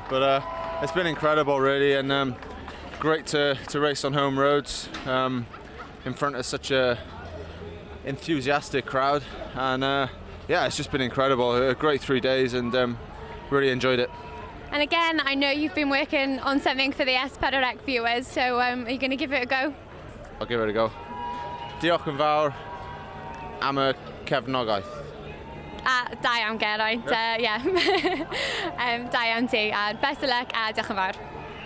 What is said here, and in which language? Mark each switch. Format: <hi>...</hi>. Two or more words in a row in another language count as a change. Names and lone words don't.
<en>But it's been incredible, really, and great to race on home roads in front of such a enthusiastic crowd. And it's just been incredible. A great 3 days, and really enjoyed it. And again, I know you've been working on something for the S4C viewers, so are you going to give it a go? I'll give it a go.</en> <cy>Diolch yn fawr am y cefnogaeth. Da iawn Geraint, da iawn ti, a</cy> <en>best of luck</en> <cy>a diolch yn fawr.</cy>